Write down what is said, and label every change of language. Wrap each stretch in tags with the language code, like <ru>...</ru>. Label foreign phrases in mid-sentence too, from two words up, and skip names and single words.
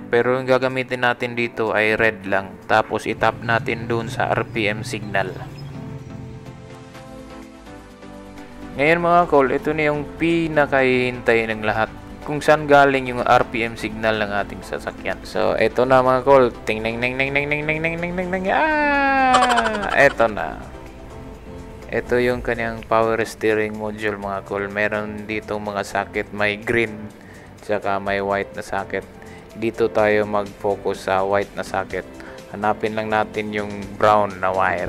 <tl>Pero yung gagamitin natin dito ay red lang. Tapos itap natin dun sa</tl> <en>RPM signal.</en> <tl>Ngayon mga call, ito na yung pinakahihintay ng lahat, kung saan galing yung</tl> <en>RPM signal</en> <tl>ng ating sasakyan. So, ito na mga call. Ting neng neng neng neng neng neng neng neng neng neng. Ito na. Ito yung kanyang</tl> <en>power steering module</en> <tl>mga call. Meron dito mga socket, may green tsaka may white na socket. Dito tayo mag-focus sa white na socket. Hanapin lang natin yung brown na wire.</tl>